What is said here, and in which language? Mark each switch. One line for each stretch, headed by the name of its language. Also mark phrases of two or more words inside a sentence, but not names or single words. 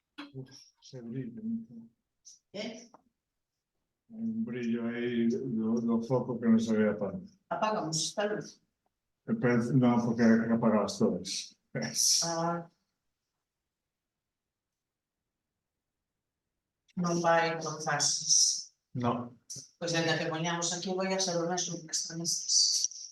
Spanish: Se brilla. ¿Eh? Un brillo ahí, los focos que no se vea tanto. Apagamos esta luz. No, porque hay que apagar las todas. Ah,
Galician: non vai con fases. No, Pois ainda que poñamos aquí
Spanish: voy a ser
Galician: o mesmo que están estas.